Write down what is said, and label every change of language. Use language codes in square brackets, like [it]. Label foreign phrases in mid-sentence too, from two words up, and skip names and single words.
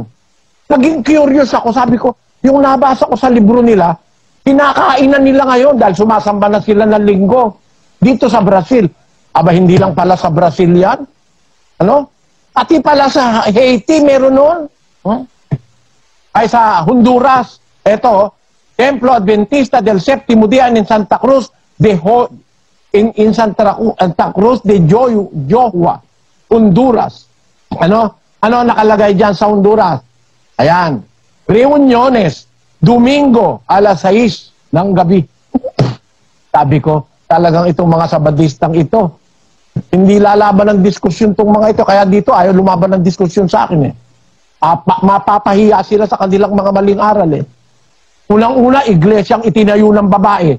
[tl] Naging curious ako, sabi ko, yung nabasa ko sa libro nila, kinakainan nila ngayon dahil sumasamba na sila ng linggo dito sa Brazil. Aba, hindi lang pala sa Brazil yan. Ano? Pati pala sa Haiti, meron noon. Ay sa Honduras. Ito, [es] Templo Adventista del Séptimo Día in Santa Cruz in Santa Cruz de Johua, Honduras. [tl] Ano nakalagay dyan sa Honduras? Ayan, [es] reuniones, Domingo, [tl] alas 6 ng gabi. Sabi ko, talagang itong mga Sabadistang ito, hindi lalaban ng diskusyon itong mga ito, kaya dito ayaw lumaban ng diskusyon sa akin mapapahiya sila sa kanilang mga maling aral Unang-una, iglesyang itinayo ng babae.